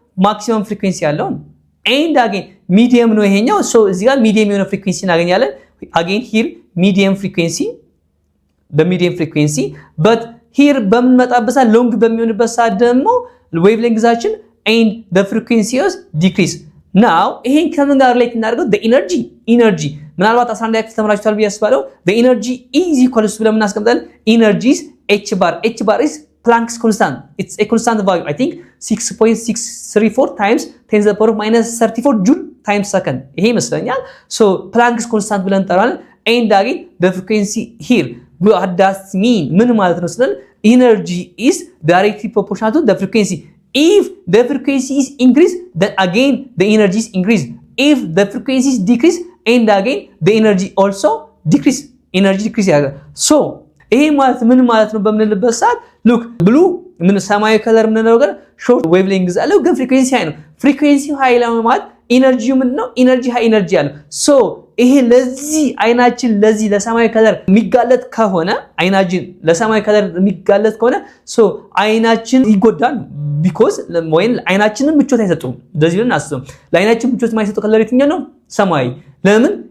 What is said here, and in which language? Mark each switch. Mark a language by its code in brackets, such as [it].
[am] ማክሲመም ፍሪኩዌንሲ ያለው and again ሚዲየም ነው ይሄኛው። ሶ እዚህ ጋር ሚዲየም የሆነ ፍሪኩዌንሲ እናገኛለን። [en] again here medium frequency the medium frequency but here [am] በምንመጣበት ሰዓት ሎንግ በሚሆንበት ሰዓት ደግሞ ዌቭሌንግዛችን [en] and the frequency is decrease። [am] now ይሄን ከምን ጋር ሪሌት እናደርገው? [en] the energy [am] ምናልባት 11 ያክል ተመራጭቷል ብዬ አስባለሁ። [en] the energy is equal to [am] ብለን እናስቀምጣለን። [en] energy is h bar is Planck's constant. It's a constant value. I think 6.634 times 10 to the power minus 34 joule times second. [am] ይሄ ይመስለኛል። [en] so Planck's constant [am] ብለን እንጠራለን። [en] and again the frequency here what does mean? [am] ምን ማለት ነው ስንል [en] energy is directly proportional to the frequency. if the frequency is increased then again the energy is increased. if the frequency is decreased and again the energy also decrease. [am] energy decrease ያደርጋል። so ይሄ ማለት ምን ማለት ነው በምንልበት ሰዓት ሉክ ብሉ ምን ሰማያዊ ከለር ምን ነገር ሾርት ዌቭሌንግዝ አለው ግን ፍሪኩዌንሲ ሃይ ነው። ፍሪኩዌንሲ ሃይ ማለት ኢነርጂው ምን ነው? ኢነርጂ ሃይ ኢነርጂ አለው። ሶ ይሄ ለዚህ አይናችን ለዚህ ለሰማያዊ ከለር የሚጋለጥ ከሆነ አይናችን ለሰማያዊ ከለር የሚጋለጥ ከሆነ ሶ አይናችን ይጎዳል። ቢኮዝ ወይን አይናችንን ምቾት አይሰጡም። እንደዚህ ብለን አስበው ለአይናችን ምቾት የማይሰጠው ከለር የትኛው ነው? ሰማያዊ። ለምን?